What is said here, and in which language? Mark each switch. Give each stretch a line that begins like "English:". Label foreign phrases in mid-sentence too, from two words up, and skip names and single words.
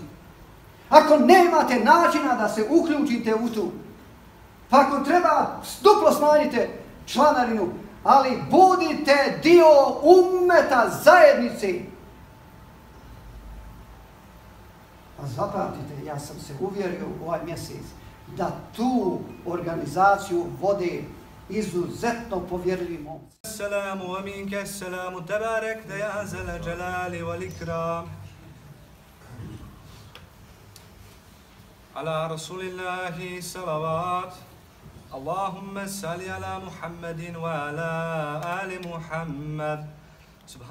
Bosnian: Ako nemate načina da se uključite u tu, pa ako treba duplo smanjite članarinu, ali budite dio ummeta zajednici. A zapamtite, ja sam se uvjerio u ovaj mjesec da tu organizaciju vode izuzetno povjerljivi momci.
Arabic: السلام ومنك السلام تباركت يا ذا الجلال والإكرام. على رسول الله صلوات. اللهم صل على محمد وعلى آل محمد.